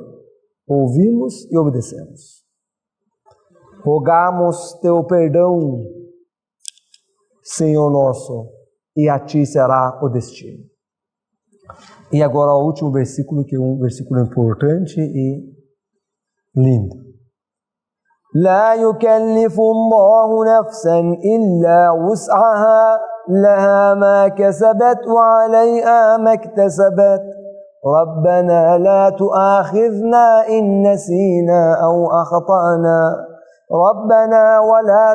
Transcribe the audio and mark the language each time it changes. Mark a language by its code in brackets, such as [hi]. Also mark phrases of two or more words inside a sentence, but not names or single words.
[pt] Ouvimos e obedecemos. Rogamos teu perdão, Senhor nosso, e a ti será o destino. E agora o último versículo, que é um versículo importante e lindo. [ar] لا يكلف الله نفسا إلا وسعها لها ما كسبت وعليها ما اكتسبت ربنا لا تؤاخذنا إن نسينا أو أخطأنا ربنا ولا